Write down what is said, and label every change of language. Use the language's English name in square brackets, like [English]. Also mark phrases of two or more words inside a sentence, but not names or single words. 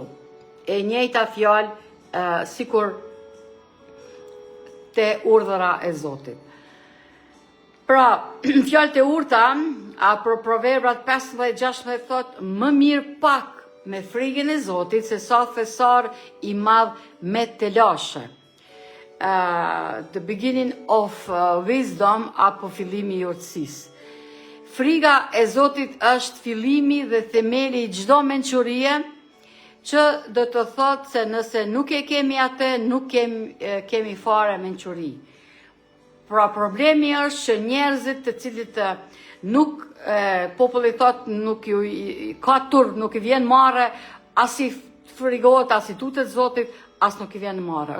[Albanian] E njëjta fjalë sikur te urdhëra e Zotit. Pra, fjalët e urta, për Proverbrat 15:16 thot: më mirë pak me frikën e Zotit se sa thesar i madh me telashe. [English] The beginning of wisdom, [Albanian] apo fillimi i urtësisë. Frika e Zotit është fillimi dhe themeli i çdo mençurie, që do të thotë se nëse nuk e kemi atë, nuk kemi fare mençuri. Pra, problemi është që njerëzit të cilët nuk, populli thot, nuk ju ka turp, nuk i vjen marrë, as i frigohet, as i tutet Zotit, as nuk i vjen marrë.